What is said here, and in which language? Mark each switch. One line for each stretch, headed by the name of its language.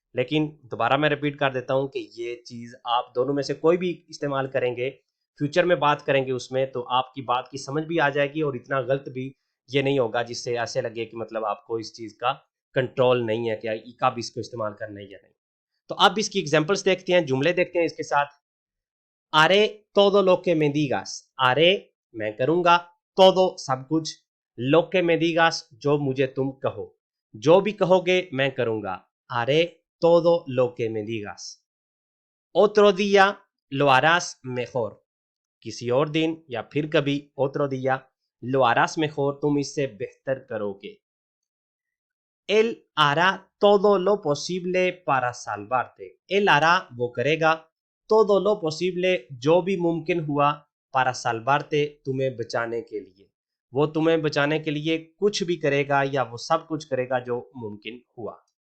Hindi: लेकिन दोबारा मैं रिपीट कर देता हूं कि ये चीज आप दोनों में से कोई भी इस्तेमाल करेंगे, फ्यूचर में बात करेंगे उसमें, तो आपकी बात की समझ भी आ जाएगी और इतना गलत भी ये नहीं होगा जिससे ऐसे लगे कि मतलब आपको इस चीज का कंट्रोल नहीं है कि कब इसको इस्तेमाल करना है या नहीं। तो अब इसकी एग्जांपल्स देखते हैं, जुमले देखते हैं इसके साथ। आरे
Spanish: todo lo que me digas,
Hindi: आरे मैं करूंगा, todo सब कुछ,
Spanish: lo que me digas
Hindi: जो मुझे तुम कहो, जो भी कहोगे मैं करूंगा।
Spanish: आरे todo lo que me digas। otro día lo harás mejor,
Hindi: किसी और दिन या फिर कभी otro día lo harás mejor, तुम इससे बेहतर करोगे।
Spanish: él hará todo lo posible para salvarte, él hará
Hindi: वो करेगा,
Spanish: todo lo posible
Hindi: जो भी मुमकिन हुआ,
Spanish: para salvarte
Hindi: तुम्हें बचाने के लिए, वो तुम्हें बचाने के लिए कुछ भी करेगा या वो सब कुछ करेगा जो मुमकिन हुआ।